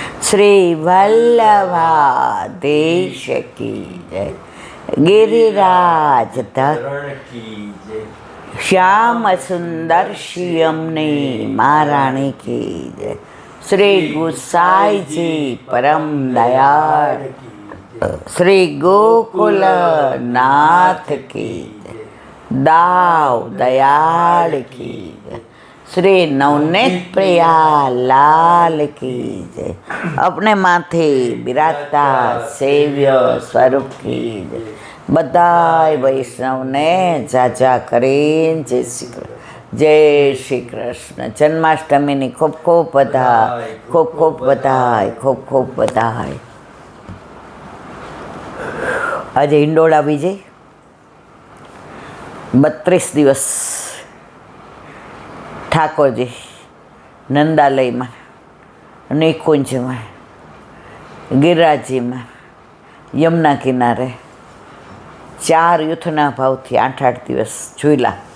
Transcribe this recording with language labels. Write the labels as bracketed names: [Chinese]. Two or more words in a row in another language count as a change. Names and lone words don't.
[Gujarati] શ્રી વલ્લભાધીશ કી જય. [Hindi] गिरिराज श्याम सुंदर श्यामने महारानी की जय. श्री गुसाई जी परम दयाल श्री गोकुल नाथ की जय. दाव दयाल की जय. श्री नवनीत प्रिया लाल की जय. अपने माथे बिराजता सेव्य स्वरूप की जय. [Gujarati] બધાય વૈષ્ણવને જાજા કરીને જય શ્રી કૃષ્ણ. જન્માષ્ટમીની ખૂબ ખૂબ બધાય, ખૂબ ખૂબ બધાય, ખૂબ ખૂબ બધાય. આજે હિંડોળા વિજય 32 દિવસ ઠાકોરજી નંદાલયમાં, નિકુંજમાં, ગિરિરાજજીમાં, યમુના કિનારે 4 યુથના ભાવથી 8 દિવસ જોઈલા.